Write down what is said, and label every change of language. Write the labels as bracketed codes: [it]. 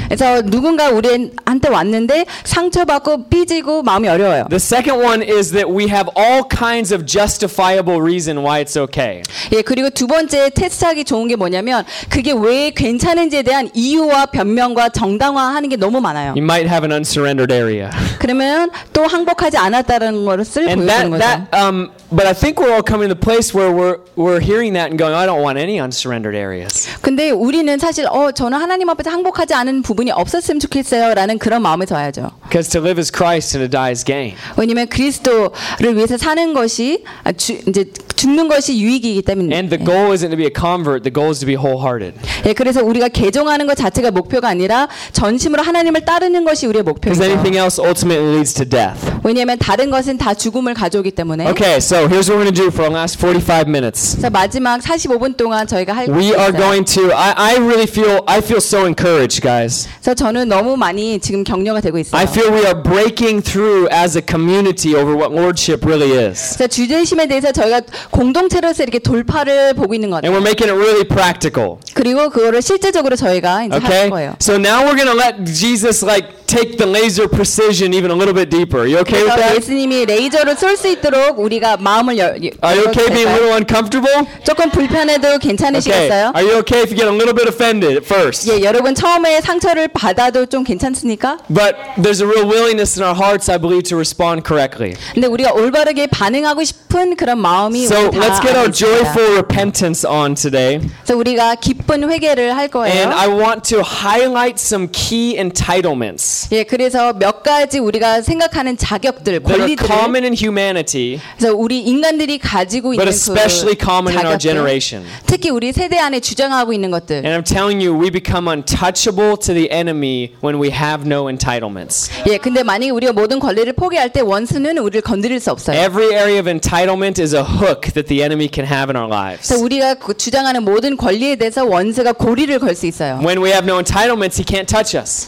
[ko] 그래서 누군가 우리한테 왔는데 상처받고 삐지고 마음이 어려워요. [en] The second one is that we have all kinds of justifiable reason why it's okay. [ko] 예, 그리고 두 번째 테스트하기 좋은 게 뭐냐면 그게 왜 괜찮은지에 대한 이유와 변명과 정당화하는 게 너무 많아요. [en] You might have an unsurrendered area. [ko] 그러면 또 항복하지 않았다는 것을 보여주는 거죠. [en] But I think we're all coming to the place where we're hearing that and going, I don't want any unsurrendered areas. [ko] 근데 우리는 사실 저는 하나님 앞에서 항복하지 않은 부분이 없었으면 좋겠어요라는 그런 마음을 둬야죠. [en] Because to live is Christ and to die is gain. [ko] 왜냐면 그리스도를 위해서 사는 것이 이제 죽는 것이 유익이기 때문에. [en] And the goal isn't to be a convert. The goal is to be wholehearted. [ko] 예, 그래서 우리가 개종하는 것 자체가 목표가 아니라 전심으로 하나님을 따르는 것이 우리의 목표예요. [en] Because anything else ultimately leads to death. [ko] 왜냐면 다른 것은 다 죽음을 가져오기 때문에. [en] Okay. So here's what we're going to do for the last 45 minutes. [ko] 자, 마지막 45분 동안 저희가 할 [en] We are going to I feel so encouraged, guys. [ko] 자, 저는 너무 많이 지금 격려가 되고 있어요. [en] I feel we are breaking through as a community over what lordship really is. [ko] 자, 주제심에 대해서 저희가 공동체로서 이렇게 돌파를 보고 있는 거죠. [en] And we're making it really practical. [ko] 그리고 그거를 실제적으로 저희가 이제 [en] okay? [ko] 할 거예요. [en] So now we're going to let Jesus like take the laser precision even a little bit deeper. You okay with that? [ko] 예수님이 레이저를 쏠 수 있도록 우리가 마음을 [en] Are you okay being a little uncomfortable? [ko] 조금 불편해도 괜찮으시겠어요? [en] Okay. Are you okay if you get a little bit offended at first? [ko] 예, 여러분 처음에 상처를 받아도 좀 괜찮습니까? [en] But there's a real willingness in our hearts, I believe, to respond correctly. [ko] 근데 우리가 올바르게 반응하고 싶은 그런 마음이 [en] So let's get our joyful repentance on today. [ko] 그래서 우리가 기쁜 회개를 할 거예요. [en] And I want to highlight some key entitlements. [ko] 예, 그래서 몇 가지 우리가 생각하는 자격들, 권리들. [en] Humanity, [ko] 그래서 우리 인간들이 가지고 있는 그 자격들. 특히 우리 세대 안에 주장하고 있는 것들. [en] And I'm telling you, we become untouchable to the enemy when we have no entitlements. [ko] 예, 근데 만약에 우리가 모든 권리를 포기할 때 원수는 우리를 건드릴 수 없어요. [en] Every area of entitlement is a hook that the enemy can have in our lives. [ko] 그래서 우리가 그 주장하는 모든 권리에 대해서 원수가 고리를 걸 수 있어요. [en] When we have no entitlements, he can't touch us.